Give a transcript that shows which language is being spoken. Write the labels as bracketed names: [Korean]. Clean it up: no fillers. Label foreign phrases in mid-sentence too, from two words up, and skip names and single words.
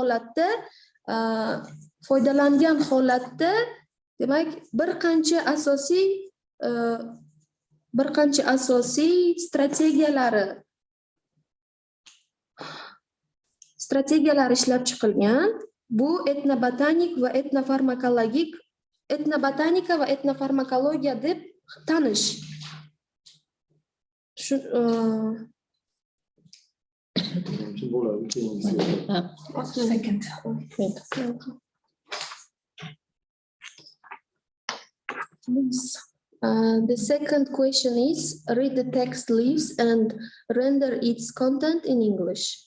[Uzbek] holatda demak bir qancha asosiy strategiyalar ishlab chiqilgan. Bu etnobotanika va etnofarmakologiya deb tanish. [English] Second. The second question is, read the text leaves and render its content in English.